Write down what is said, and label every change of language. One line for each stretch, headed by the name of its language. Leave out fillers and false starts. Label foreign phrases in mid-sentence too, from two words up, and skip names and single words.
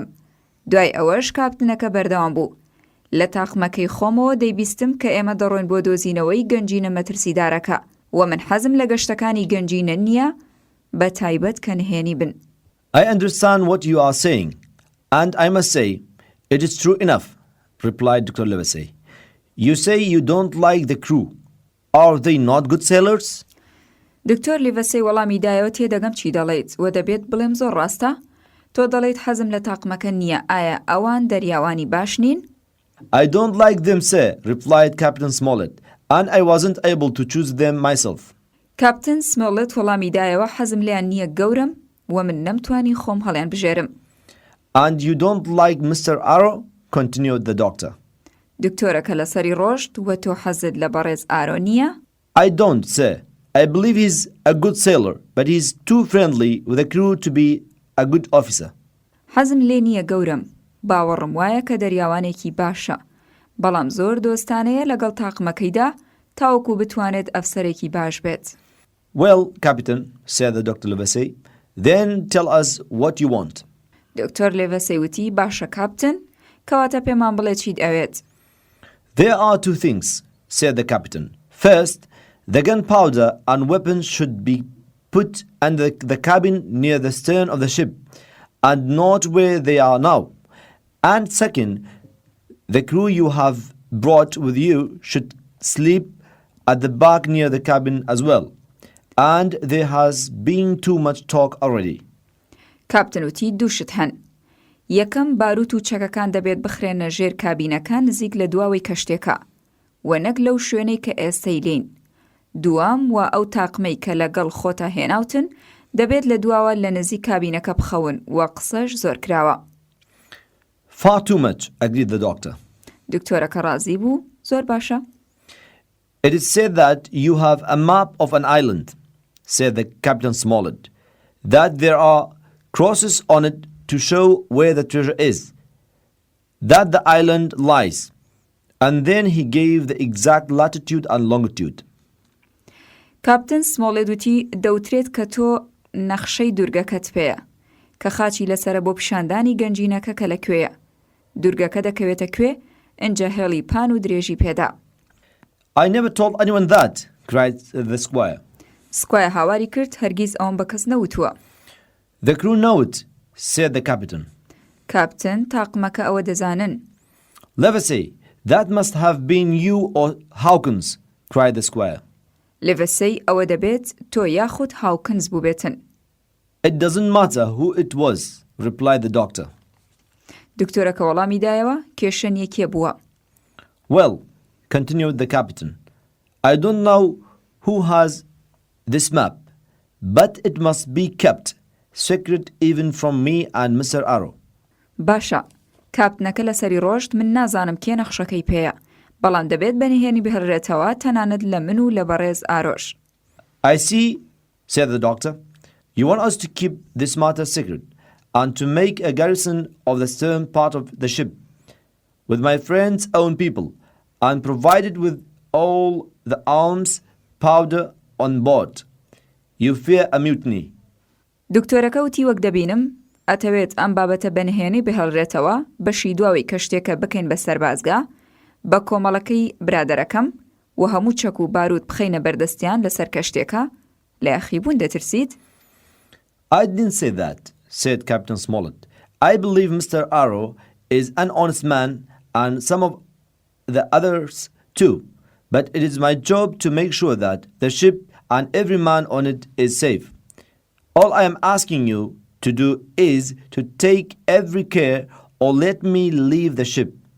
Central Kurdish: دوای ئەوەش کاپتنەکە بەردەوام بوو: لە تاقمەکەی خۆمەوە دەیبیستم کە ئێمە دەڕۆین بۆ دۆزینەوەی گەنجینە مەترسیدارەکە و من حەزم لە گەشتەکانی گەنجینە نییە، بە تایبەت کە نهێنی بن.
English: I understand what you are saying, and I must say, it is true enough, replied Dr. Livesey. You say you don't like the crew. Are they not good sailors?
Central Kurdish: دکتۆر لیڤەسەی وەڵامی دایەوە: تێدەگەم چی دەڵێیت، و دەبێت بڵێم زۆر ڕاستە؟ تۆ دەڵێیت حەزم لە تاقمەکە نییە، ئایا ئەوان دەریاوانی باش نین؟
English: I don't like them, sir, replied Captain Smollett, and I wasn't able to choose them myself.
Central Kurdish: کاپتن سمۆڵێت وەڵامی دایەوە: حەزم لیان نییە گەورم، و من نەمتوانی خۆم هەڵیان بژێرم.
English: And you don't like Mr. Arrow? Continued the doctor.
Central Kurdish: دکتۆرەکە لەسەری ڕۆشت: و تۆ حەزت لە بەڕێز ئارۆ نییە؟
English: I don't, sir. I believe he's a good sailor, but he's too friendly with the crew to be a good officer.
Central Kurdish: حەزم لێ نییە گەورم، باوەڕم وایە کە دەریاوانێکی باشە، بەڵام زۆر دۆستانەیە لەگەڵ تاقمەکەیدا تاوەکو بتوانێت ئەفسەرێکی باش بێت.
English: Well, Captain, said the Dr. Livesey, then tell us what you want.
Central Kurdish: دکتۆر لیڤەسەی وتی: باشە کاپتن، کەواتە پێمان بڵێ چیت ئەوێت.
English: There are two things, said the captain. First, the gunpowder and weapons should be put under the cabin near the stern of the ship, and not where they are now. And second, the crew you have brought with you should sleep at the back near the cabin as well. And there has been too much talk already.
Central Kurdish: کاپتن وتی: دووشت هەن. یەکەم، باروت و چەکەکان دەبێت بخرێنە ژێر کابینەکان نزیک لە دواوەی کەشتێکە، و نەک لەو شوێنەی کە ئێستەی لین. دوام، و ئەو تاقمەی کە لەگەڵ خۆتە هێناوتن دەبێت لە دواوە لە نزیک کابینەکە بخەون، و قسەش زۆر کراوە.
English: Far too much, agreed the doctor.
Central Kurdish: دکتۆرەکە ڕازی بوو: زۆر باشە.
English: It is said that you have a map of an island, said the Captain Smollett, that there are crosses on it to show where the treasure is, that the island lies, and then he gave the exact latitude and longitude.
Central Kurdish: کاپتن سمۆڵێت وتی: دەوترێت کە تۆ نەخشەی دوورگەکەت پێیە، کە خاچی لەسرە بۆ پیشاندانی گەنجینەکە کە لەکوێیە. دوورگەکە دەکەوێتە کوێ؟ ئەنجە هێڵی پان و درێژی پێدا.
English: I never told anyone that, cried the squire.
Central Kurdish: سکوایە هاواری کرد هەرگیز ئەوم بە کەس نەوتووە.
English: The crew know it, said the captain.
Central Kurdish: کاپتن تاقمەکە ئەوە دەزانن.
English: Livesey, that must have been you or Hawkins, cried the squire.
Central Kurdish: لێڤەسەی ئەوە دەبێت تۆ یاخود هاوکنز بووبێتن.
English: It doesn't matter who it was, replied the doctor.
Central Kurdish: دکتۆرەکە وەڵامی دایەوە کێشەن یەکێ بووە.
English: Well, continued the captain, I don't know who has this map, but it must be kept secret even from me and Mr. Arrow.
Central Kurdish: باشە، کاپتنەکە لەسەری ڕۆژت من نازانم کێ نەخشەکەی پێیە، بەڵام دەبێت بەنهێنی بهێڵرێتەوە تەنانەت لە من و لە بەڕێز ئارۆژ.
English: I see, said the doctor. You want us to keep this matter secret and to make a garrison of the stern part of the ship with my friend's own people and provided with all the arms, powder on board. You fear a mutiny. دکتۆرەکە وتی وەک دەبینم ئەتەوێت ئەم بابەتە بەنهێنی بهێڵرێتەوە بەشی دواوی کەشتێکە بکەین بە سەربازگا بە کۆمەڵەکەی برادەرەکەم و هەموو چەک و بارود بخەینە بەردەستیان لەسەر کەشتێکە لە یاخیبوون دەترسیت؟ I didn't say that, said Captain Smollett. I believe Mr. Arrow is an honest man and some of the others too. But it is my job to make sure that the ship and every man on it is safe. All I am asking you to do is to take every care or let me leave the ship.